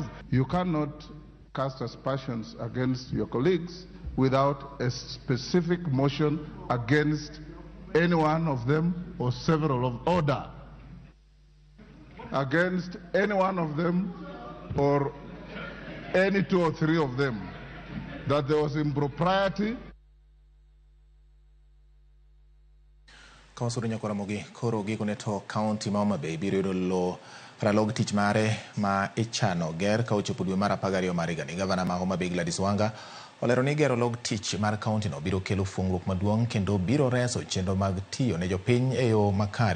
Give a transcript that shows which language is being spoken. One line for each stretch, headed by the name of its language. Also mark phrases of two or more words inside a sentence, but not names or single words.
English: You cannot cast aspersions against your colleagues without a specific motion against any one of them or several of order. Against any one of them or any 2 or 3 of them, that there was impropriety.
Luo (Kenya and Tanzania): Kawasudo nyakwara mogi koro gikone to county ma Homa Bay biro yudo lo ralog tich mare ma ichano ger ka ochopo dwe mar 12 mar higa ni. Gavana ma Homa Bay Gladys Wanga olero ni gero log tich mar county no biro kelo fungruok maduong' kendo biro reso chenro mag tiyo ne jopiny e yo makare.